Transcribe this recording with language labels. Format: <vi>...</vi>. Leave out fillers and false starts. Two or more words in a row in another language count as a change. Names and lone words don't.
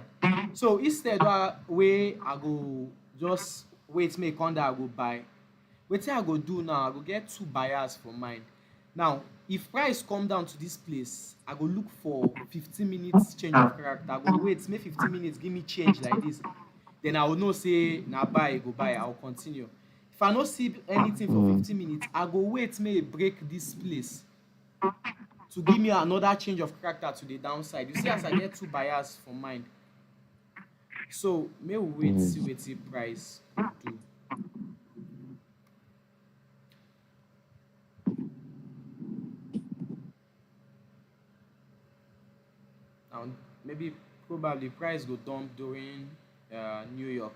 <pcm>So instead wey I go just wait make e come down I go buy, wetin I go do now, I go get two buyers for mind. Now if price come down to this place, I go look for 15 minutes change of character. I go wait make 15 minutes give me change like this, then I go know say na buy e go buy, I go continue. If I no see anything for Mm. 15 minutes, I go wait make e break this place to give me another change of character to the downside. You see as I get two buyers for mind. So make we wait see Yes. wetin price go do. Now maybe probably price go dump during New York.</pcm>